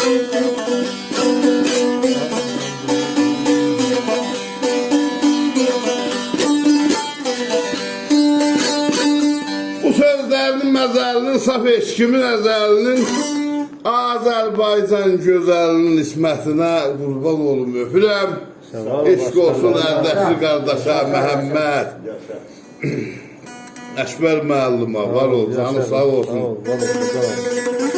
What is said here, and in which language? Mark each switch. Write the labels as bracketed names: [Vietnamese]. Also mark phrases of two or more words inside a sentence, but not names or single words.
[Turkish] bu sözlerinin mezelinin saf eşkimin ezelinin Azerbaycan güzelinin ismetine kurban olum öpürəm. [Azerbaijani] Eşq olsun ərdəkli qardaşa Məhəmməd. Əşbər müəllimə var ol, canı sağ olsun.